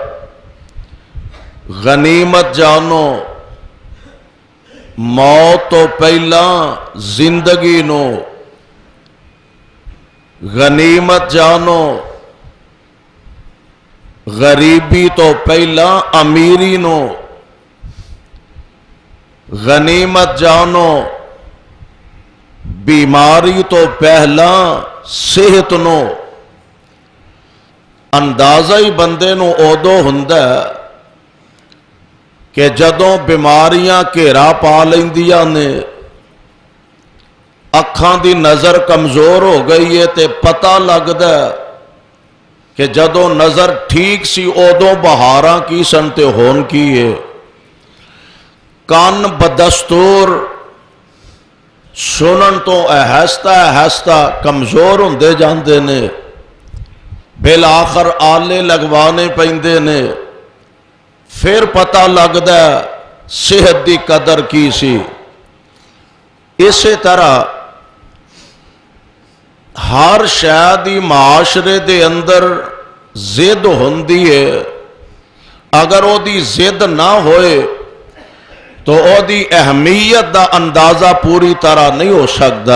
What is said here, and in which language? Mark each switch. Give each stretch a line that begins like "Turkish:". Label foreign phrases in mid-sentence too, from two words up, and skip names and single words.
Punjabi: غنیمت جانو موت تو پہلا زندگی نو، غنیمت جانو غریبی تو پہلا امیری نو، غنیمت جانو بیماری تو پہلا صحت نو۔ اندازہ ہی بندے نو ادو ہوندا ہے کہ جدوں بیماریاں گھیرا پا لیندیاں نے، اکھاں دی نظر کمزور ہو گئی ہے تے پتہ لگدا ہے کہ جدوں نظر ٹھیک سی ادوں بہاراں کی سن تے ہون کی ہے۔ کان بدستور سنن تو آہستہ آہستہ کمزور ہوندے جاندے نے، بالآخر آلے لگوانے پیندے نے، پھر پتہ لگدا ہے صحت دی قدر کی سی۔ اسی طرح ہر شے دی معاشرے دے اندر ضد ہوندی ہے، اگر او دی ضد نہ ہوئے تو او دی اہمیت دا اندازہ پوری طرح نہیں ہو سکتا۔